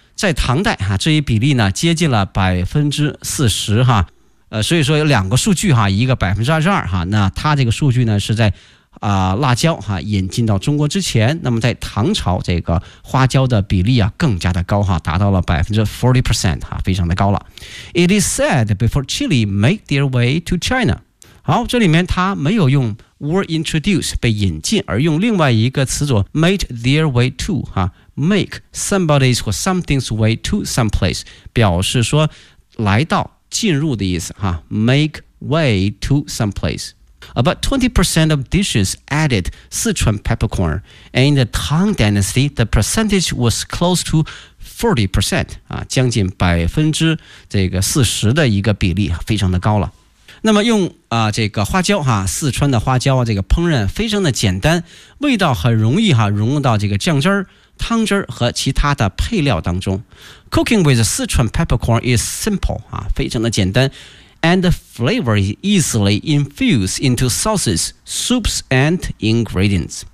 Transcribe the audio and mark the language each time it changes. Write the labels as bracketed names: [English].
[Chinese] 在唐代啊，这一比例呢接近了40%哈。所以说有两个数据哈，一个22%哈，那它这个数据呢是在辣椒哈引进到中国之前，那么在唐朝这个花椒的比例啊更加的高哈，达到了40%哈，非常的高了。 [English] It is said before chili made their way to China。 [Chinese] 好，这里面它没有用。 [English] were introduced, [Chinese] 被引进，而用另外一个词组 [English] made their way to, make somebody's or something's way to someplace, [Chinese] 表示说来到进入的意思， [English] make way to someplace. About 20% of dishes added Sichuan peppercorn, and in the Tang Dynasty, the percentage was close to 40%, [Chinese] 将近40%的一个比例，非常的高了。那么用这个花椒哈，四川的花椒啊，这个烹饪非常的简单，味道很容易哈融入到这个酱汁儿，汤汁和其他的配料当中。 [English] Cooking with Sichuan peppercorn is simple、 [Chinese] 啊、非常的简单。 [English] And the flavor is easily infused into sauces, soups and ingredients。